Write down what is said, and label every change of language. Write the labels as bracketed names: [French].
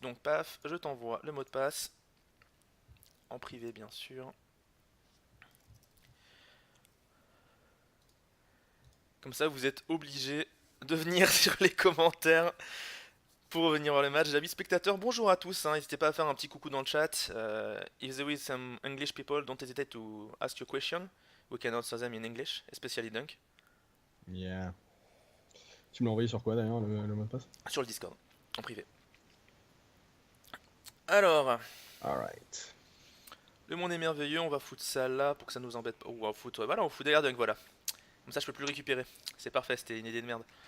[French] Donc, paf, je t'envoie le mot de passe, en privé, bien sûr. Comme ça, vous êtes obligé de venir sur les commentaires pour venir voir le match. Amis spectateurs, bonjour à tous, hein. N'hésitez pas à faire un petit coucou dans le chat. [English] If there is some English people, don't hesitate to ask your question. We can answer them in English, especially Dunk. Yeah. [French] Tu me l'as envoyé sur quoi d'ailleurs le mot de passe? Sur le Discord, en privé. Alors, [English] Alright. [French] le monde est merveilleux, on va foutre ça là pour que ça nous embête pas. Ou on va foutre, voilà, on fout derrière Dunk, voilà. Comme ça je peux plus le récupérer. C'est parfait, c'était une idée de merde.